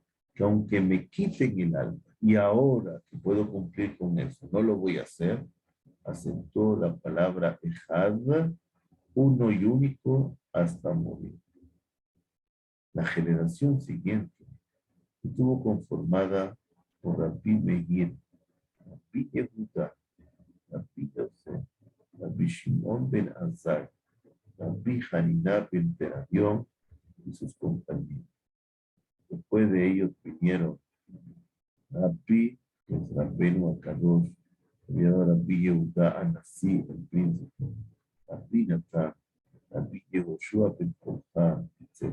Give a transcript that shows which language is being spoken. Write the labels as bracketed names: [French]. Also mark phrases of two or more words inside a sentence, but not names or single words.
[Spanish] Que aunque me quiten el alma, y ahora que puedo cumplir con eso, no lo voy a hacer, acentuó la palabra Ejad, uno y único, hasta morir. La generación siguiente estuvo conformada por Rabbi Meir, Rabbi Yehuda, Rabbi Yosef, Rabbi Shimon ben Azai, Rabbi Hanina ben Terabión y sus compañeros. Después de ellos vinieron Rabbi, que es Rabbeinu Akadosh, Rabbi Yehuda Anasí, el príncipe, Rabbi Natán, Rabbi Yehoshua ben Korfá, etc.